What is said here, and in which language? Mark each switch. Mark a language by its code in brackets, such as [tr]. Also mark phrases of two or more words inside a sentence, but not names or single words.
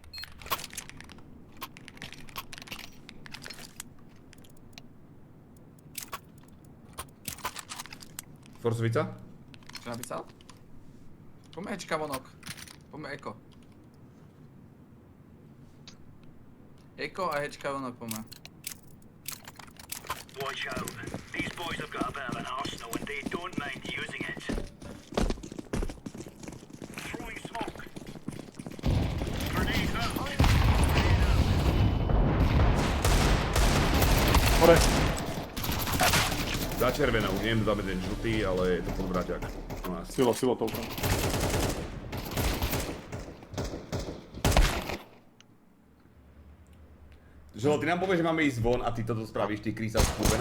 [sk] Forsovica? Čo napísal? Poďme Ečka vonok. Poďme Eko. Eko a Hečka vonok poďme. [en] Watch out. These boys have got a bit of an arsenal and they don't mind using it. Throwing smoke. Grenade out. [sk] Hore! Za červenou, neviem, dáme ten žltý, ale je to podvraťák. U nás. Silo toľko. Želo, ty nám povieš, že máme ísť von a ty toto spravíš, ty krysa skurvená?